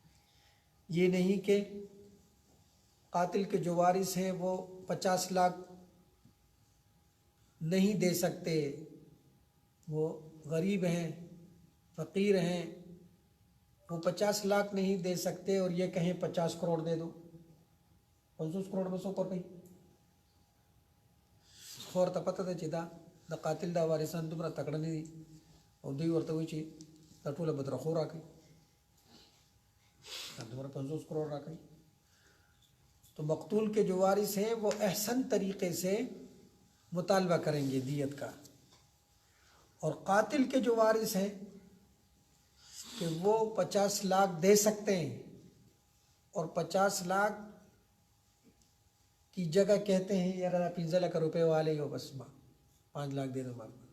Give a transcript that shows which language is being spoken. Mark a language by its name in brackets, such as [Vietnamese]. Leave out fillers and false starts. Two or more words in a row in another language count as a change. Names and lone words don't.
[Urdu] یہ نہیں کہ قاتل کے جو وارث ہیں وہ 50 لاکھ نہیں دے سکتے، وہ غریب ہیں، فقیر ہیں، وہ 50 لاکھ نہیں دے سکتے اور یہ کہیں 50 کروڑ دے دو، 50 کروڑ بسو کو پہ [Pashto] خور ته پته ده چې د قاتل دا وارثان دومره تکړه نه دي او دوی ورته وایي چې دا ټوله بدرخو راکړي، دا دومره 50 کروڑ راکړي. [Urdu] تو مقتول کے جو وارث ہیں وہ احسن طریقے سے مطالبہ کریں گے دیت کا، اور قاتل کے جو وارث ہیں کہ وہ 50 لاکھ دے سکتے ہیں اور 50 لاکھ کی جگہ کہتے ہیں یار 15 لاکھ روپے والے ہو بس 5 لاکھ دے دو مال.